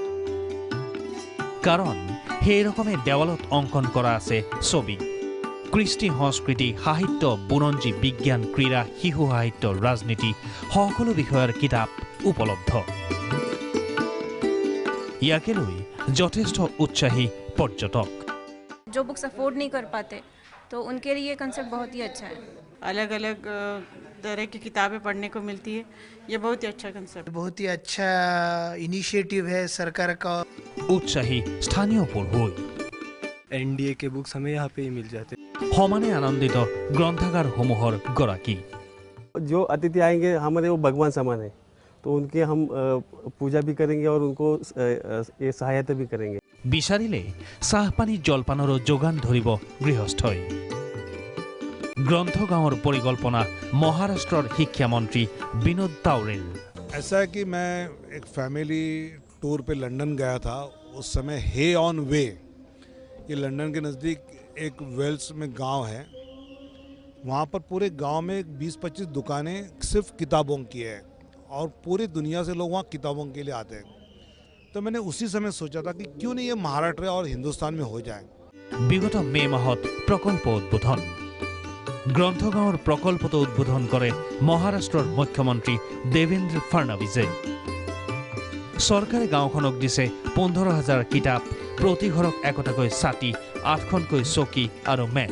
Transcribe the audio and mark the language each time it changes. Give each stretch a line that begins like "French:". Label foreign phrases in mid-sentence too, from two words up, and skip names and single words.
Assamese: কাৰণ সেই ৰকমে দেৱালত অংকন কৰা আছে ছবি। কৃষ্টি, সংস্কৃতি, সাহিত্য, বুৰঞ্জী, বিজ্ঞান, ক্ৰীড়া, শিশু সাহিত্য, ৰাজনীতি সকলো বিষয়ৰ কিতাপ উপলব্ধ। ইয়াকে লৈ যথেষ্ট উৎসাহী पर्यटक।
Hindi: जो
English: books afford
Hindi: नहीं कर पाते तो उनके लिए ये कंसेप्ट बहुत ही अच्छा है। अलग अलग तरह की किताबें पढ़ने को मिलती है, ये बहुत ही अच्छा कंसेप्ट, बहुत ही अच्छा इनिशिएटिव है सरकार का।
Assamese: উৎসাহী স্থানীয় পঢ়ুৱৈ
Hindi: एनडीए के बुक्स हमें यहाँ पे ही मिल जाते।
Assamese: সমানে আনন্দিত গ্ৰন্থাগাৰ সমূহৰ গৰাকী।
Hindi: जो अतिथि आएंगे हमारे वो भगवान समान है, तो उनके हम पूजा भी करेंगे और उनको ये सहायता भी करेंगे।
Assamese: বিচাৰিলে চাহপানী জলপানৰো যোগান ধৰিব গৃহস্থই। গ্ৰন্থগাঁৱৰ পৰিকল্পনা মহাৰাষ্ট্ৰৰ শিক্ষামন্ত্ৰী বিনোদ তাওৰেৰ।
Hindi: ऐसा है कि मैं एक
English: family tour
Hindi: पे लंदन गया था। उस समय हे ऑन वे, ये लंदन के नज़दीक एक वेल्स में गांव है। वहाँ पर पूरे गांव में 20-25 दुकानें सिर्फ किताबों की है और पूरी दुनिया से लोग वहाँ किताबों के लिए आते हैं। तो मैंने उसी समय सोचा था कि क्यों नहीं ये महाराष्ट्र और हिंदुस्तान में हो जाए।
Assamese: বিগত মে মাহত প্ৰকল্প উদ্বোধন। গ্ৰন্থগাঁৱৰ প্ৰকল্পটো উদ্বোধন কৰে মহাৰাষ্ট্ৰৰ মুখ্যমন্ত্ৰী দেৱেন্দ্ৰ ফাডনৱিছে। চৰকাৰে গাঁওখনক দিছে 15,000 কিতাপ, প্ৰতি ঘৰক একোটাকৈ ছাতি, 8খনকৈ চকী আৰু মেজ।